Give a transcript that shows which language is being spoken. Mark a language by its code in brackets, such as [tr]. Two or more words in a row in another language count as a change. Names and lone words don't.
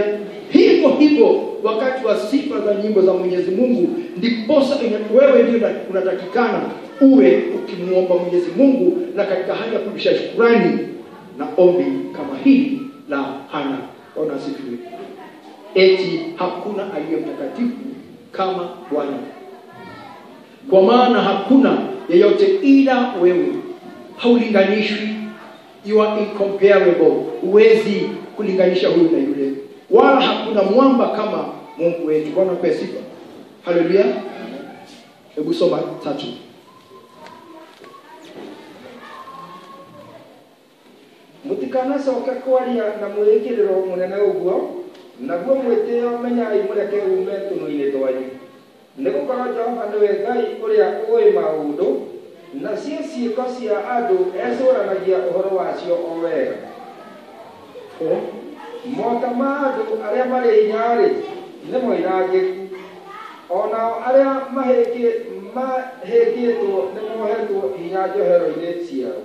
[sw] Hivyo wakati wa sifa za nyimbo za Mwenyezi Mungu, ndiposa wewe ndio unatakikana uwe ukimuomba Mwenyezi Mungu, na katika hali ya kurudisha shukrani na ombi kama hili la Hana. Bwana asifiwe. Eti hakuna aliye mtakatifu kama Bwana, kwa maana hakuna yeyote ila wewe. Haulinganishwi. [en] You are incomparable. [sw] Huwezi kulinganisha huyu na yule. Wala hakuna mwamba kama Mungu wetu. Bwana kwa sifa. Haleluya. Hebu soma 3. [ki] Mutikana soka kwaria na mwekiriro munene uguo, naguo mwitio menyai mureke ume tuno-ini twanyu. Nigukorwo Jehova niwe Ngai uria uĩ maũndũ, na ciĩko cia andũ ecũranagia ũhoro wacio o wega. Mota ma andũ arĩa marĩ hinya-rĩ nĩ moinangĩku, onao arĩa mahĩngĩtwo nĩ mohetwo hinya njohero-inĩ ciao.